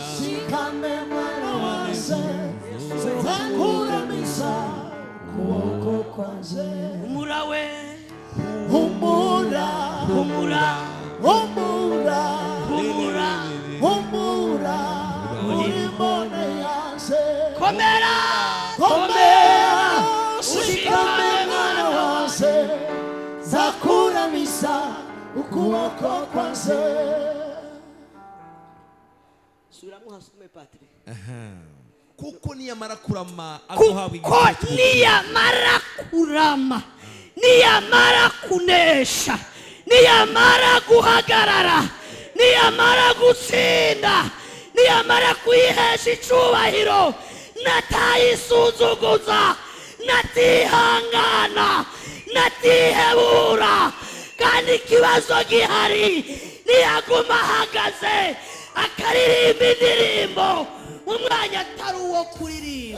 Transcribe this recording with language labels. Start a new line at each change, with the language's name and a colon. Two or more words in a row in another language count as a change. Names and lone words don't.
Rundi: shikame mwana wanje, nzakuramisa kuboko kwanje. humura we, Humura, humura, humura, humura, humura, uri mbone yaje. komera, Komera, shikame mwana wanje, nzakuramisa ukuboko kwanje. subiramo hasume Patiri. Kuko niyamara kurama azohabwa Kuko igisibo cy'ubugingo. niyamara kurama, niyamara kunesha, niyamara guhagarara, niyamara gutsinda, niyamara kwihesha icubahiro, natayisuzuguza, natihangana, natihebura, kandi ikibazo gihari niyaguma ahagaze akaririmba indirimbo mu mwanya atari uwo kuririmba,